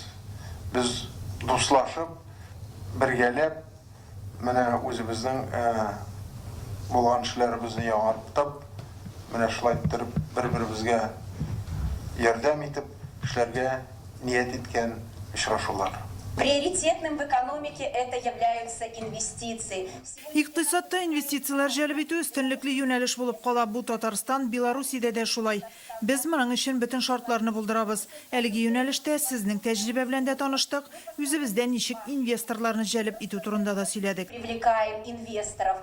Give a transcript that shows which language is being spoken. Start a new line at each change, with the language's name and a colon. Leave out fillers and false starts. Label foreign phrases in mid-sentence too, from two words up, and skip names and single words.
Tatar: Без дуслашып, бергәләп, менә үзебезнең булган эшләребезне яңартып, менә шулай итеп бер-беребезгә ярдәм итеп, эшләргә ният иткән очрашулар.
Russian: Приоритетным в экономике это являются инвестиции.
Tatar: Икътисадта инвестициялар җәлеп итү өстенлекле юнәлеш булып кала. Бу Татарстан, Белоруссиядә дә шулай. Без моның өчен бөтен шартларны булдырабыз. Әлеге юнәлештә сезнең тәҗрибә белән дә таныштык. Үзебездә ничек инвесторларны җәлеп итү турында да сөйләдек.
Russian: Привлекаем инвесторов.